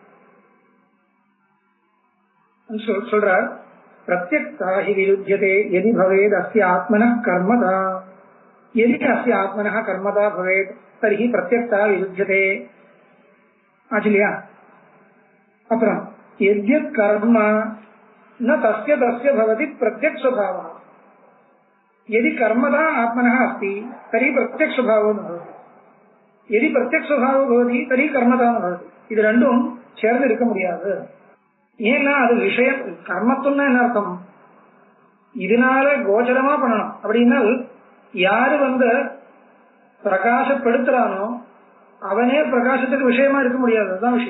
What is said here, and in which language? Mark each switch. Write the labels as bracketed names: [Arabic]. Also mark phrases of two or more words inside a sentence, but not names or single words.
[Tamil] சொல்றார். [Sanskrit] प्रत्यक्ताहि विरुध्यते यदि भवेत् अस्य आत्मनः कर्मता. यदि अस्य आत्मनः कर्मता भवेत् तर्हि प्रत्यक्ता विरुध्यते. [Tamil] ஆச்சு இல்லையா? அப்புறம் [Sanskrit] यद्यत् कर्म न तस्य तस्य भवति प्रत्यक् स्वभावः. यदि कर्मदा आत्मनः अस्ति तर्हि प्रत्यक्ष स्वभावो न भवति. यदि प्रत्यक्ष स्वभावो भवति तर्हि कर्मदा न भवति. [Tamil] இது ரெண்டும் சேர்ந்து இருக்க முடியாது. ஏன்னா அது விஷயம். கர்மத்துவம்னா என்ன அர்த்தம்? இதனால கோச்சரமா பண்ணணும். அப்படின்னா யாரு பிரகாசப்படுத்துறானோ அவனே பிரகாசத்துக்கு விஷயமா இருக்க முடியாது, அதுதான் விஷயம்.